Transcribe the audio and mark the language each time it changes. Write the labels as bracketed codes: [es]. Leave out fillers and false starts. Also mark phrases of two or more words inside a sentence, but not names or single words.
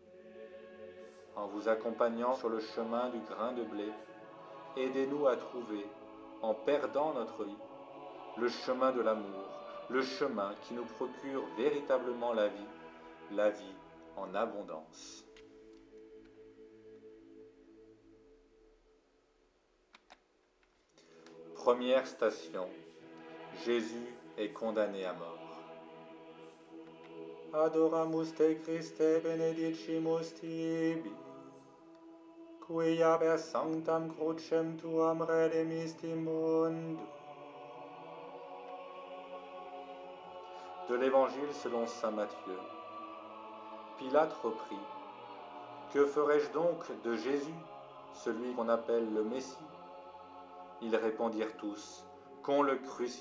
[fr] En vous accompagnant sur le chemin du grain de blé, aidez-nous à trouver, en perdant notre vie, le chemin de l'amour, le chemin qui nous procure véritablement la vie en abondance. Première station, Jésus est condamné à mort. [la] Adoramus te Christe benedicimus tibi, quia per sanctam crucem tuam redemisti mundum. [fr] De l'Évangile selon saint Matthieu. Pilate reprit, « Que ferai-je donc de Jésus, celui qu'on appelle le Messie ?» Ils répondirent tous, « Qu'on le crucifie.